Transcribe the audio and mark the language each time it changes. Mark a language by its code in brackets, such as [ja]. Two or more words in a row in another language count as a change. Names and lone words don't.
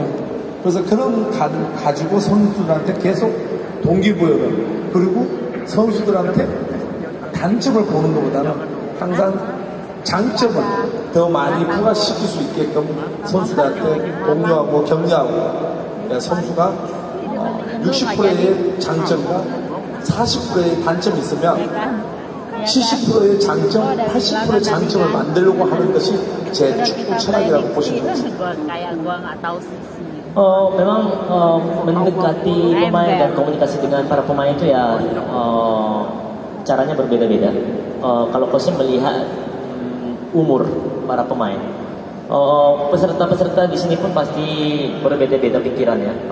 [ko] 그래서 그런 가지고 선수들한테 계속 동기부여를 그리고 선수들한테 단점을 보는 것보다는 항상 장점을 더 많이 부각시킬 수 있게끔 선수들한테 독려하고 격려하고 선수가 60%의 장점과 40%의 단점이 있으면 70%의 장점, 80%의 장점을 만들려고 하는 것이 제 축구 철학이라고 보시면 됩니다. [id] Memang mendekati pemain dan komunikasi dengan para pemain itu ya caranya berbeda-beda. Kalau coach melihat umur para pemain, peserta-peserta di sini pun pasti berbeda-beda pikirannya.